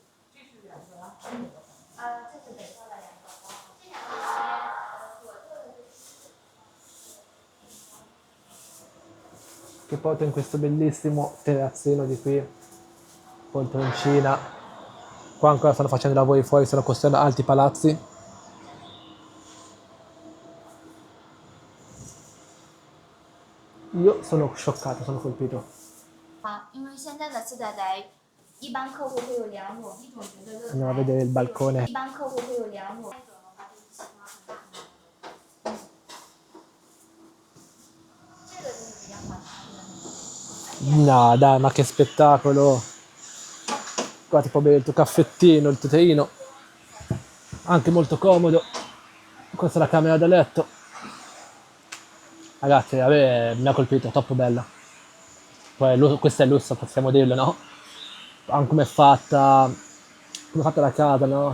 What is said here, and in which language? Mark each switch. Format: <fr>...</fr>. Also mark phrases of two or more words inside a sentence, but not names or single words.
<zh>这是北侧的两个，这两个左侧的</zh> <it>Che porta in questo bellissimo terrazzino di qui, poltroncina. Qua ancora stanno facendo i lavori fuori, stanno costruendo alti palazzi. Io sono scioccato, sono colpito.</it> <zh>啊，因为现在的自在宅，一般客户会有两种，一种觉得乐</zh> <it>Andiamo a</it> <zh>宅，</zh> <it>vedere il balcone.</it> <zh>一般客户会有两种，一种的话就是喜欢很大的，这个就是比较反差的。</zh> <it>No, dai, ma che spettacolo! Qua ti puoi bere il tuo caffettino, il tuo teino. Anche molto comodo. Questa è la camera da letto. Ragazzi, a me mi ha colpito, troppo bella. Poi questo è il lusso, possiamo dirlo, no? Anche come è fatta la casa, no?</it>